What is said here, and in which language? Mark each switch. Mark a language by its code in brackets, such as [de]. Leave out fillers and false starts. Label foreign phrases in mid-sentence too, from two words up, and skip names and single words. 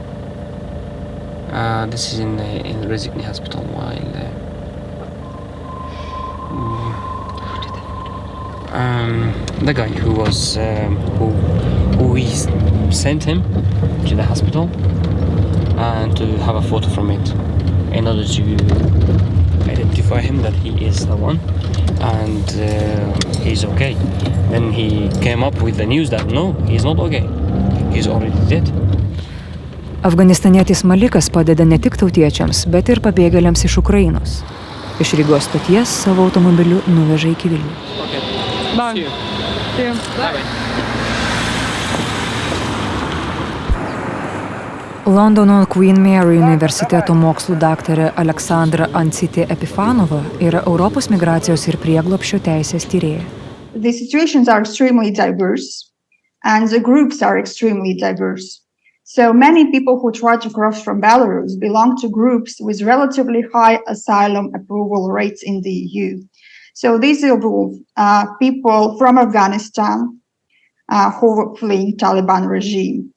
[en] This is in Rezikny hospital while the guy who was who we sent him to the hospital and to have a photo from it in order to identify him that he is the one and he's okay. Then he came up with the news that no, he's not okay. He's already dead. [lt] Afganistanietis Malikas padeda ne tik tautiečiams, bet ir pabėgėliams iš Ukrainos. Iš Rygos stoties savo automobiliu nuveža iki Vilnių. [en] Bye. See you. Bye. [lt] Londono Queen Mary universiteto mokslų daktarė Aleksandra Ancitė Epifanova yra Europos migracijos ir prieglobsčio teisės tyrėja. [en] The situations are extremely diverse and the groups are extremely diverse. So many people who try to cross from Belarus belong to groups with relatively high asylum approval rates in the EU. So these involve people from Afghanistan who are fleeing Taliban regime.